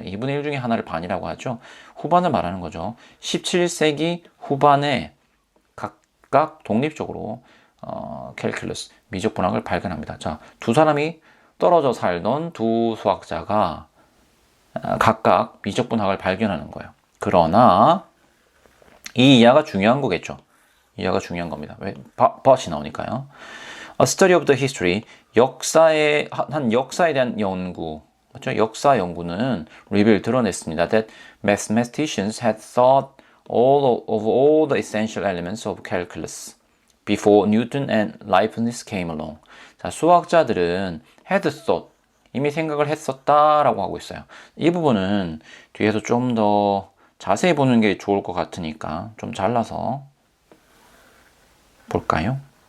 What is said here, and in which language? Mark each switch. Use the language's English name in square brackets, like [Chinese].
[Korean] 2분의 1 중에 하나를 반이라고 하죠. 후반을 말하는 거죠. 17세기 후반에 각각 독립적으로 캘큘러스, 미적분학을 발견합니다. 자, 두 사람이 떨어져 살던 두 수학자가 각각 미적분학을 발견하는 거예요. 그러나 이 이하가 중요한 거겠죠. 이하가 중요한 겁니다. 왜? but이 나오니까요. [English] A study of the history, [Korean] 역사에 대한 연구, 맞죠? 역사 연구는 드러냈습니다. [English] That mathematicians had thought of all the essential elements of calculus before Newton and Leibniz came along. [Korean] 자, 수학자들은 [English] had thought, [Korean] 이미 생각을 했었다라고 하고 있어요. 이 부분은 뒤에서 좀 더 자세히 보는 게 좋을 것 같으니까 좀 잘라서 볼까요?